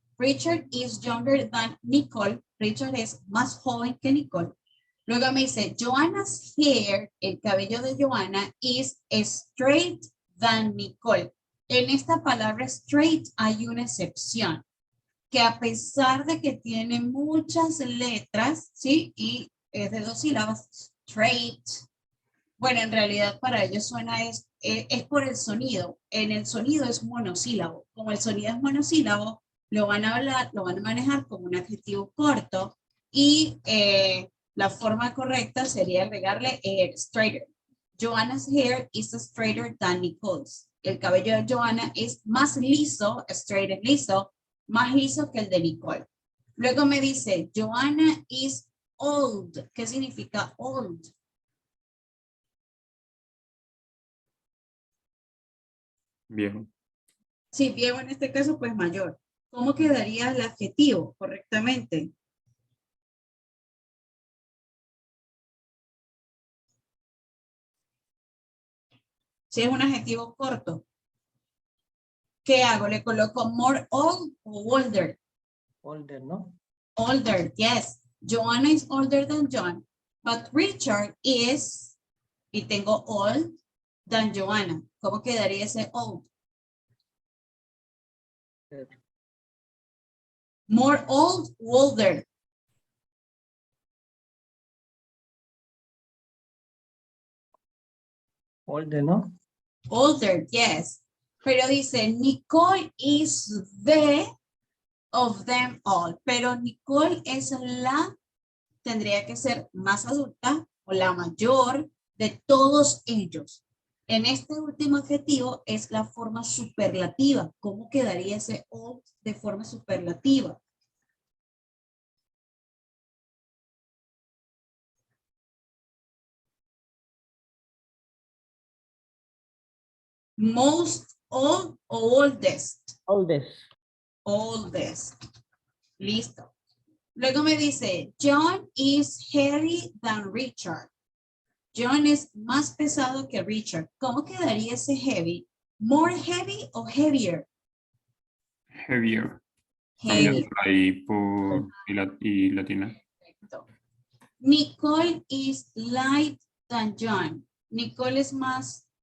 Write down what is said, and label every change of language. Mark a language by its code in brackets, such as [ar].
[en] Richard is younger than Nicole. [es] Richard es más joven que Nicole. Luego me dice, [en] Joanna's hair, [es] el cabello de Joanna, [en] is straight than Nicole. [es] En esta palabra straight hay una excepción, que a pesar de que tiene muchas letras, ¿sí? Y es de 2 sílabas, straight. Bueno, en realidad para ellos suena es por el sonido. En el sonido es monosílabo. Como el sonido es monosílabo, lo van a hablar, lo van a manejar como un adjetivo corto y la forma correcta sería agregarle straighter. [en] Joanna's hair is straighter than Nicole's. [es] El cabello de Joanna es más liso, straight es liso, más liso que el de Nicole. Luego me dice, [en] Joanna is old. [es] ¿Qué significa old? Viejo. Sí, viejo en este caso, pues mayor. ¿Cómo quedaría el adjetivo correctamente? Si es un adjetivo corto, ¿qué hago? ¿Le coloco [en] more old [es] o [en] older? Older, ¿no? Older, yes. Joanna is older than John, but Richard is, [es] y tengo [en] old than Joanna. [es] ¿Cómo quedaría ese old? [en] More old o older? Older, ¿no? Older, yes. [es] Pero dice, [en] Nicole is the of them all. [es] Pero Nicole es la, tendría que ser más adulta o la mayor de todos ellos. En este último adjetivo es la forma superlativa. ¿Cómo quedaría ese old de forma superlativa? [en] Most old o oldest. Oldest. Oldest. Listo. [es] Luego me dice, [en] John is heavy than Richard. [es] John es más pesado que Richard. ¿Cómo quedaría ese heavy? [en] More heavy o heavier? Heavier. Heavier. [es] Ahí por y latina. [en] Perfecto. Nicole is light than John. [es] Nicole es más